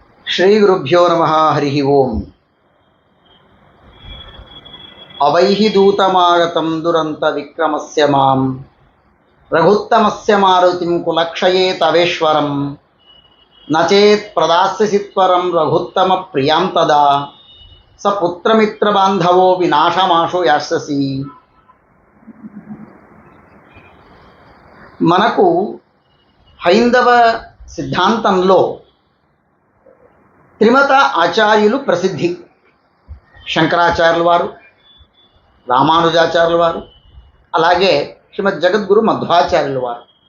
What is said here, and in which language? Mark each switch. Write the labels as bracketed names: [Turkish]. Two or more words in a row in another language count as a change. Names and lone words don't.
[Sanskrit] श्रीगुरुभ्यो नमः हरि ओं। अवैहि दूतमागतं दुरंत विक्रमस्य मां रघुत्तमस्य मारुतिं कुलक्षये तवेश्वरं न चेत् प्रदास्यसि त्वरं रघुत्तम प्रियां तदा स पुत्रमित्रबान्धवो विनाशमाशु यास्यसि। [Telugu] మనకు హైందవ సిద్ధాంతంలో త్రిమత ఆచార్యులు ప్రసిద్ధి. శంకరాచార్యుల వారు, రామానుజాచార్యుల వారు, అలాగే శ్రీమద్ జగద్గురు మధ్వాచార్యుల వారు.